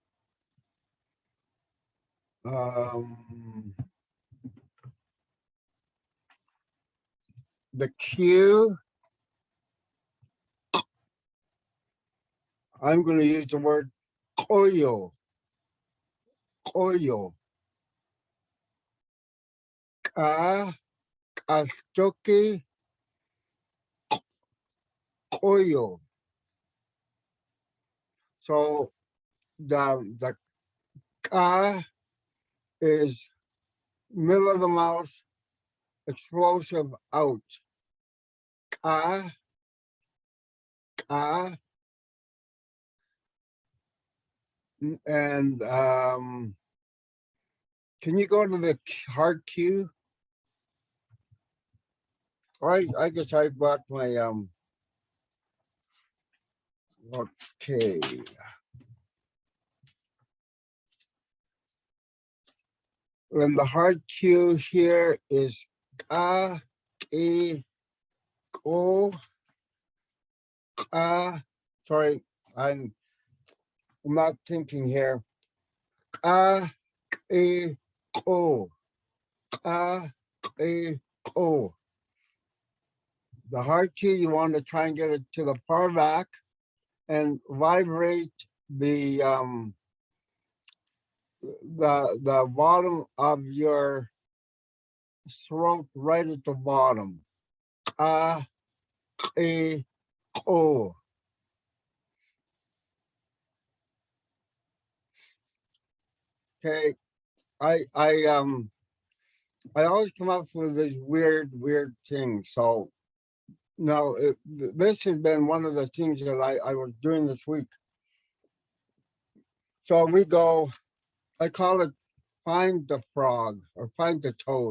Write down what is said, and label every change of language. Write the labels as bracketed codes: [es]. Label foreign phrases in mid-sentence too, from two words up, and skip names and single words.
[en] The Q, I'm going to use the word koyo, koyo. Ka, kastuki, koyo. So the ka is middle of the mouth, explosive out. Ka, ka. And can you go to the hard Q? Or I guess I brought my okay. And the hard Q here is ka, ki, ko, ka. Sorry, I'm not thinking here. Ka, ki, ko, ka, ki, ko. The hard Q, you want to try and get it to the far back and vibrate the bottom of your throat right at the bottom. Ka, ki, ko. Okay, I always come up with these weird things. So now this has been one of the things that I was doing this week. So we go, I call it find the frog or find the toad.